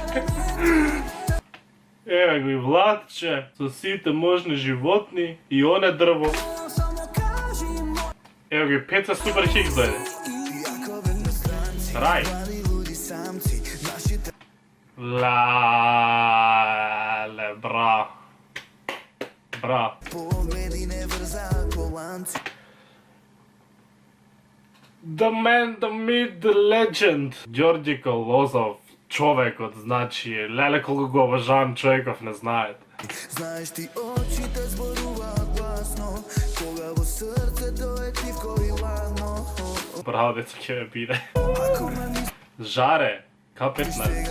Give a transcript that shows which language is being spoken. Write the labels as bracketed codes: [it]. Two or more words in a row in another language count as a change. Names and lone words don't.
[mk] Еве го и Владче, со сите можни животни и оне дрво. Еве го и Пеца Супер Хикс дојде. Рај. Лале, бра. Бра. [en] The man, the myth, the legend. [mk] Ѓорѓе Колозов, човекот, значи, леле колку го обожавам човеков, не знаете. Знаеш ти очите зборуваат гласно, кога во срцето е тивко и ладно. Браво, деца, ќе ме биде. Жаре, К15.